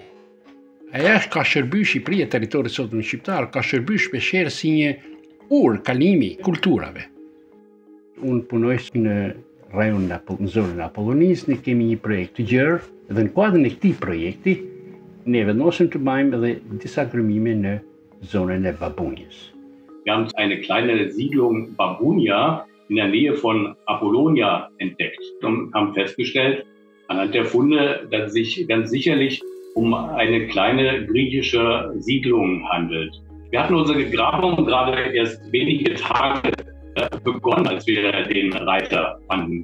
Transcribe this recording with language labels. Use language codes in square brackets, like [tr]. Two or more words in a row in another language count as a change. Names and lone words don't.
[sq] Ajo ka shërby Shqipëria, territori sotëm shqiptar, ka shërby shpeshherë si një kalimi kulturave. Unë punoj në rajonin në zonën e Apollonisë, ne kemi një projekt të gjerë dhe në kuadrin e këtij projekti ne vendosim të bëjmë edhe disa krymime në zonën e Babunjes. [de] Wir haben eine kleine Siedlung Babunia in der Nähe von Apollonia entdeckt und haben festgestellt, anhand der Funde, dass es sich ganz sicherlich um eine kleine griechische Siedlung handelt. Wir hatten unsere Grabung gerade erst wenige Tage begonnen, als wir den Reiter fanden.